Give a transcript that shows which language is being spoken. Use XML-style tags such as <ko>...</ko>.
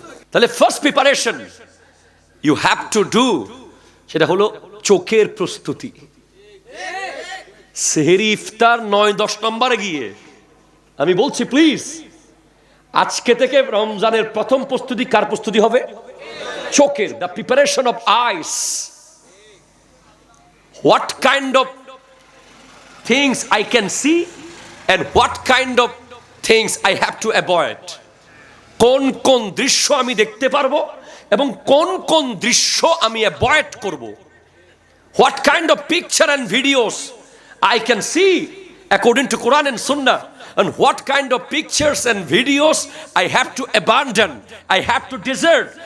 <en>তাহলে first preparation you have to do,</en> <bn>সেটা হলো চোখের প্রস্তুতি। সেহরি ইফতার 9-10 নম্বরে গিয়ে আমি বলছি, প্লিজ আজকে থেকে রমজানের প্রথম প্রস্তুতি কার প্রস্তুতি হবে?</bn> <en>চোখের। The preparation of eyes. What kind of things I can see and what kind of things I have to avoid.</en> <bn>কোন কোন দৃশ্য আমি দেখতে পারবো এবং কোন কোন দৃশ্য আমি অ্যাভয়েড করব।</bn> <en>What kind of picture and videos I can see according to Quran and Sunnah, and what kind of pictures and videos I have to abandon, I have to desert.</en>